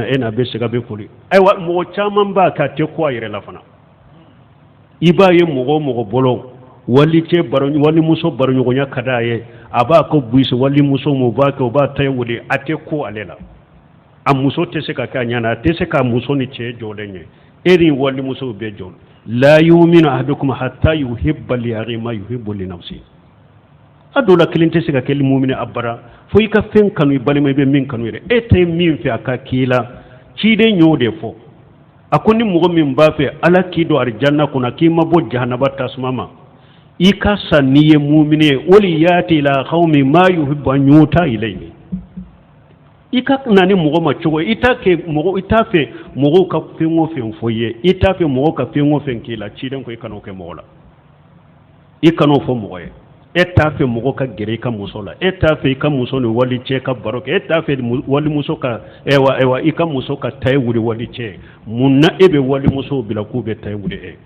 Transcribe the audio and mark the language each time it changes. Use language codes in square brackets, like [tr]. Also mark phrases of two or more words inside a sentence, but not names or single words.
[bm] e n'a bɛ se ka bɛ foli ayiwa mɔgɔ caman b'a kɛ a tɛ ko a yɛrɛ la fana i b'a ye mɔgɔ o mɔgɔ bolo walimuso baroɲɔgɔnya ka d'a ye a b'a ko buise walimuso mu b'a kɛ o b'a tayi wuli a tɛ ko ale la a muso tɛ se ka kɛ a ɲana a tɛ se ka muso ni cɛ jɔlen ye e ni walimuso bɛ jɔ la [ar] يؤمن أحدكم حتى يحب لأخيه ما يحب لنفسه [bm] a dɔw la kelen tɛ se ka kɛ mumini abara fo i ka fɛn kanu i balima i bɛ min kanu yɛrɛ e tɛ min fɛ a ka k'i la ciden y'o de fɔ a ko ni mɔgɔ min b'a fɛ ala k'i don arijanna kɔnɔ k'i ma bɔ jahanaba tasuma ma i ka sa n'i ye mumini ye [ar] وليأت إلى قوم ما يحب أن يؤتى إليه [bm] i ka na ni mɔgɔ ma cogo i t'a fɛ mɔgɔw ka fɛn o fɛn fɔ i ye i t'a fɛ mɔgɔw ka fɛn o fɛn k'i la ciden ko i kan'o kɛ mɔgɔ la i kan'o fɔ mɔgɔ ye e t'a fɛ mɔgɔ ka gɛrɛ i ka muso la e t'a fɛ i ka muso ni wali cɛ ka baro kɛ e t'a fɛ walimuso ka i ka muso ka tayi wuli wali cɛ mun na e bɛ walimusow bila k'u bɛ tayi wuli